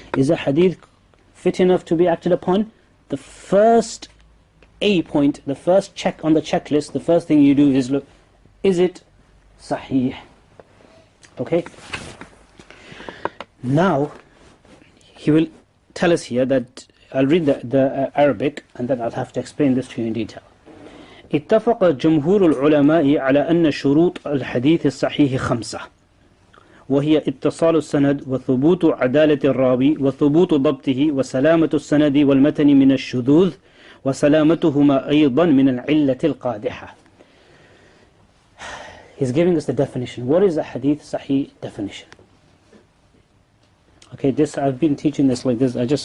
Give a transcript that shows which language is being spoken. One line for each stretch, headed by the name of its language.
English: Is a hadith fit enough to be acted upon? The first A point, the first check on the checklist, the first thing you do is look, is it Sahih? Okay? Now, he will tell us here that, I'll read the Arabic and then I'll have to explain this to you in detail.
Arabic: اتفق جمهور العلماء على أن شروط الحديث الصحيح 5 وهي اتصال السند وثبوت عدالة الراوي وثبوت ضبطه وسلامة السند والمتن من الشذوذ وسلامتهما أيضا من العلة القادحة.
English: He's giving us the definition. What is a hadith sahih definition? Okay, I've been teaching this like this.